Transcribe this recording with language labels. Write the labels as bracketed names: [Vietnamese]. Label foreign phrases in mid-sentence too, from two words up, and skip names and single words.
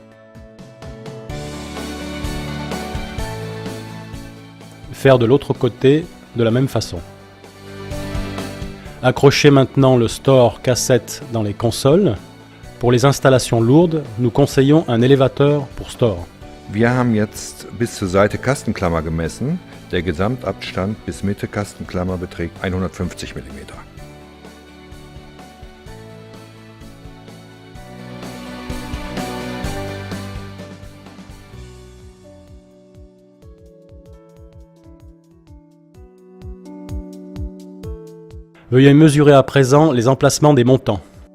[French] Faire de l'autre côté de la même façon. Accrochez maintenant le store cassette dans les consoles. Pour les installations lourdes, nous conseillons un élévateur pour store. [German] Wir haben jetzt bis zur Seite Kastenklammer gemessen. Der Gesamtabstand bis Mitte Kastenklammer beträgt 150 mm. [French] Veuillez mesurer à présent les emplacements des montants.